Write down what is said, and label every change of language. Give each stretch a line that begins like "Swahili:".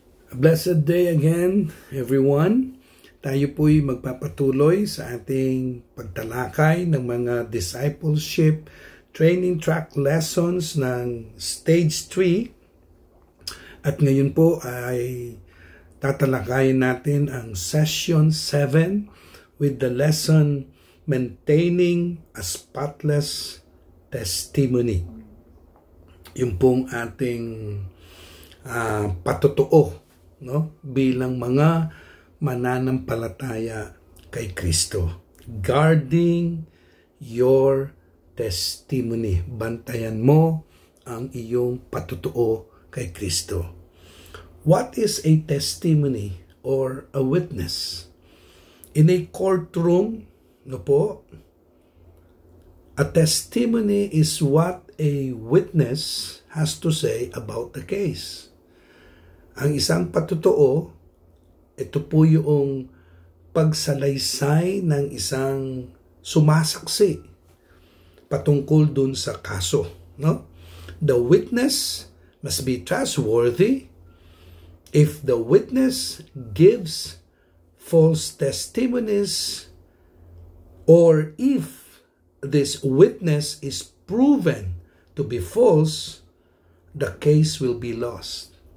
English: A blessed day again, everyone.
Filipino: Tayo po'y magpapatuloy sa ating pagtalakay ng mga
English: discipleship training track lessons
Filipino: ng Stage 3. At ngayon po ay tatalakayin natin ang Session 7
English: with the lesson Maintaining a Spotless Testimony.
Filipino: Yung pong ating patotoo, no? Bilang mga mananampalataya kay Kristo.
English: Guarding your testimony.
Filipino: Bantayan mo ang iyong patotoo kay Kristo.
English: What is a testimony or a witness? In a courtroom,
Filipino: no po,
English: a testimony is what a witness has to say about the case.
Filipino: Ang isang patotoo, ito po yung pagsalaysay ng isang sumasaksi patungkol dun sa kaso. No?
English: The witness must be trustworthy. If the witness gives false testimonies, or if this witness is proven to be false, the case will be lost.